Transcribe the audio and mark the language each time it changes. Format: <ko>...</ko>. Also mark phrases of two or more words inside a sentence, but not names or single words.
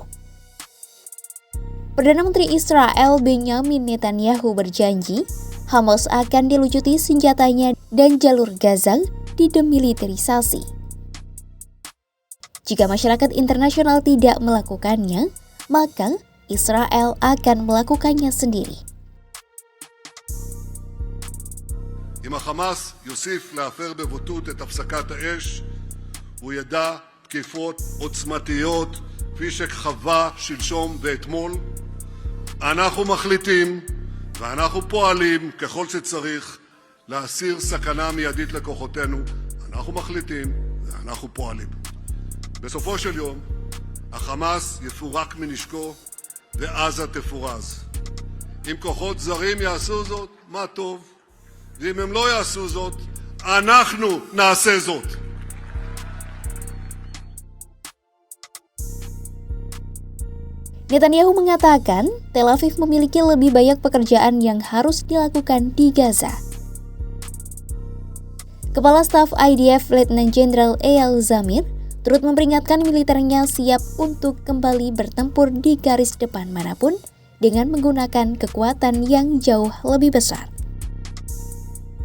<id>Perdana Menteri Israel Benjamin Netanyahu berjanji Hamas akan dilucuti senjatanya dan jalur Gaza didemilitarisasi. Jika masyarakat internasional tidak melakukannya, maka Israel akan melakukannya sendiri.</id> <he>אם החמאס יוסיף להפר בבוטות את הפסקת האש, הוא ידע תקיפות עוצמתיות כפי שחווה שלשום ואתמול. אנחנו מחליטים ואנחנו פועלים ככל שצריך להסיר סכנה מיידית לכוחותינו. אנחנו מחליטים ואנחנו פועלים. בסופו של יום, החמאס יפורק מנשקו ועזה תפורז. אם כוחות זרים יעשו זאת, מה טוב. ואם הם לא יעשו זאת, אנחנו נעשה זאת.</he> <id>Netanyahu mengatakan Tel Aviv memiliki lebih banyak pekerjaan yang harus dilakukan di Gaza. Kepala Staf IDF Letnan Jenderal Eyal Zamir turut memperingatkan militernya siap untuk kembali bertempur di garis depan manapun dengan menggunakan kekuatan yang jauh lebih besar.</id>